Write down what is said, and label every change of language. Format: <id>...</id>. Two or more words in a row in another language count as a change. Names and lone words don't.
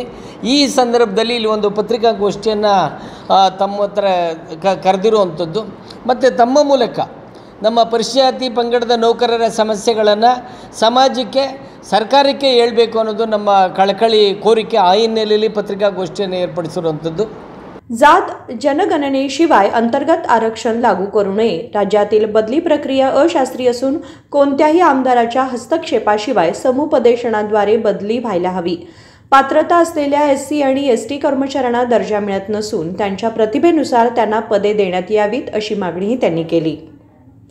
<kn>ಈ ಸಂದರ್ಭದಲ್ಲಿ ಇಲ್ಲಿ ಒಂದು ಪತ್ರಿಕಾಗೋಷ್ಠಿಯನ್ನು ತಮ್ಮ ಹತ್ರ ಕರೆದಿರುವಂಥದ್ದು ಮತ್ತು ತಮ್ಮ ಮೂಲಕ ನಮ್ಮ ಪರಿಶಿಷ್ಟ ಪಂಗಡದ ನೌಕರರ ಸಮಸ್ಯೆಗಳನ್ನು ಸಮಾಜಕ್ಕೆ, ಸರ್ಕಾರಕ್ಕೆ ಹೇಳಬೇಕು ಅನ್ನೋದು ನಮ್ಮ ಕಳಕಳಿ ಕೋರಿಕೆ। ಆ ಹಿನ್ನೆಲೆಯಲ್ಲಿ ಪತ್ರಿಕಾಗೋಷ್ಠಿಯನ್ನು ಏರ್ಪಡಿಸಿರುವಂಥದ್ದು।</kn> <mr>जात जनगणनेशिवाय अंतर्गत आरक्षण लागू करू नये, राज्यातील बदली प्रक्रिया अशास्त्रीय असून कोणत्याही आमदाराच्या हस्तक्षेपाशिवाय समुपदेशनाद्वारे बदली व्हायला हवी, पात्रता असलेल्या SC आणि ST कर्मचाऱ्यांना दर्जा मिळत नसून त्यांच्या प्रतिभेनुसार त्यांना पदे देण्यात यावीत, अशी मागणीही त्यांनी केली।</mr>